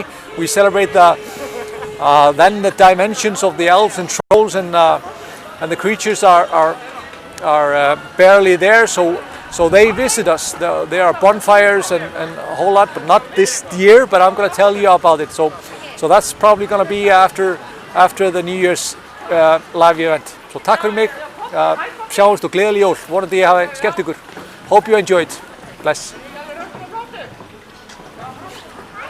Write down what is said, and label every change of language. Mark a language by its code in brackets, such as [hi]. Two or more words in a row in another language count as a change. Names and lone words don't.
[en] We celebrate then the dimensions of the elves and trolls, and the creatures are barely there, so they visit us. There are bonfires and a whole lot, but not this year. But I'm going to tell you about it. So that's probably going to be after the New Year's live event. [is] So takk fyrir mig. Sjáumst og gleðileg jól. Vonandi hafi skemmt ykkur. [en] Hope you enjoyed. Bless.